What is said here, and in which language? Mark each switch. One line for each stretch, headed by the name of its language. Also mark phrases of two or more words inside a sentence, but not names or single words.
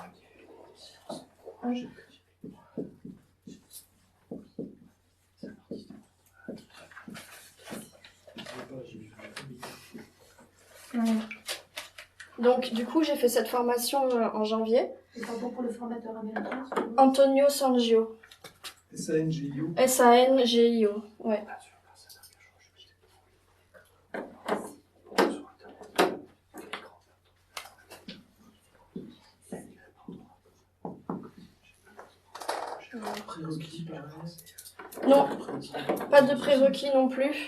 French: Donc, du coup, j'ai fait cette formation en janvier. Et pardon pour le formateur américain. Antonio Sangio. S-A-N-G-I-O. S-A-N-G-I-O, ouais. Prérequis, pareil. Non, pas de prérequis non plus.